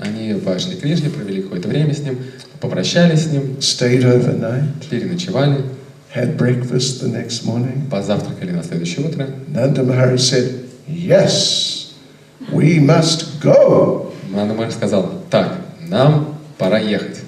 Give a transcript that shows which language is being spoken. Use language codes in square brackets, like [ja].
[ru] Они пошли к Кришне, провели какое-то время с ним, попрощались с ним, [en] Stayed overnight, [ru] переночевали, [en] had breakfast the next morning. [ru] позавтракали на следующее утро. [en] Nanda Maharaj said, yes, we must go. [ru] Нанда Махарадж сказал, так, нам пора ехать.